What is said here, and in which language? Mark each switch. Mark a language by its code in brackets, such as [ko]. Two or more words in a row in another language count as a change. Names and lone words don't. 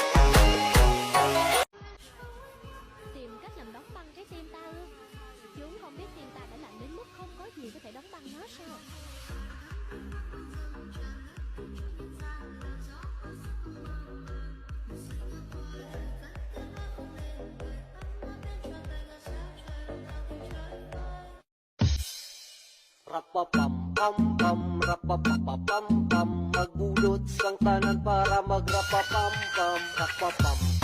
[vi] Tìm cách làm đóng băng trái tim ta ư? Chúng không biết tim ta đã lạnh đến mức không có gì có thể đóng băng nó sao? Rapapam pam pam, rapapapam pam, [hil] magbulot sang tanan para magrapapam pam, rapapam